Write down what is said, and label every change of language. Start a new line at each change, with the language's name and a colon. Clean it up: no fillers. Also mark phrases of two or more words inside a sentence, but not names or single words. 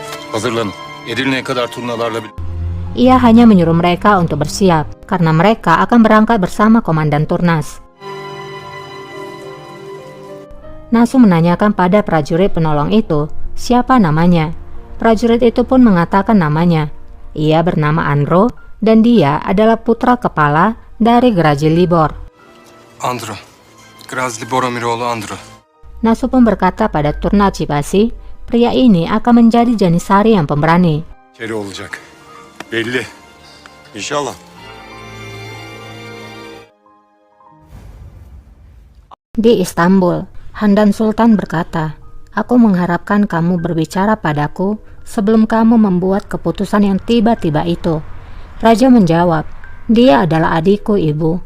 Turkish: Hazırlanın. Edirne'ye kadar turnalarla
Indonesian: Ia hanya menyuruh mereka untuk bersiap, karena mereka akan berangkat bersama Komandan Turnas. Nasu menanyakan pada prajurit penolong itu siapa namanya. Prajurit itu pun mengatakan namanya. Ia bernama Andro dan dia adalah putra kepala dari Grazi Libor. Andro. Grazi Boromiroğlu Andro. Nasu pun berkata pada Turna Cipasi, pria ini akan menjadi Janisari yang pemberani.
Turkish: kere olacak. Belli. İnşallah.
Indonesian: Di Istanbul, Handan Sultan berkata, "Aku mengharapkan kamu berbicara padaku sebelum kamu membuat keputusan yang tiba-tiba itu." Raja menjawab, "Dia adalah adikku, Ibu."